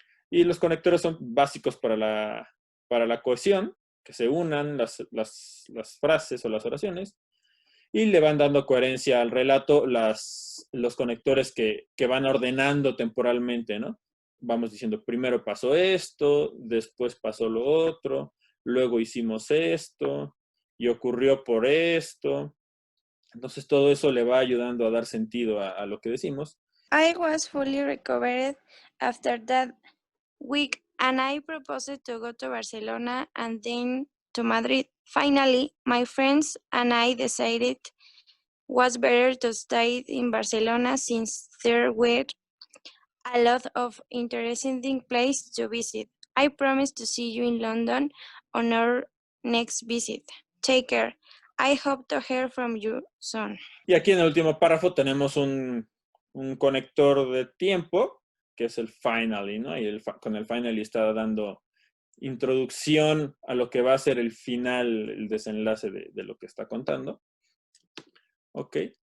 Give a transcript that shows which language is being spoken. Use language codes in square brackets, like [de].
[es] Y los conectores son básicos para la cohesión, que se unan las frases o las oraciones, y le van dando coherencia al relato los conectores que van ordenando temporalmente, ¿no? Vamos diciendo, primero pasó esto, después pasó lo otro, luego hicimos esto, y ocurrió por esto. Entonces todo eso le va ayudando a dar sentido a lo que decimos. [en] I was fully recovered after that week and I proposed to go to Barcelona and then to Madrid. Finally, my friends and I decided was better to stay in Barcelona since there were a lot of interesting places to visit. I promise to see you in London on our next visit. Take care. I hope to hear from you soon. [es] Y aquí en el último párrafo tenemos un conector de tiempo, que es el finally, ¿no? Y con el finally está dando introducción a lo que va a ser el final, el desenlace de lo que está contando. Ok.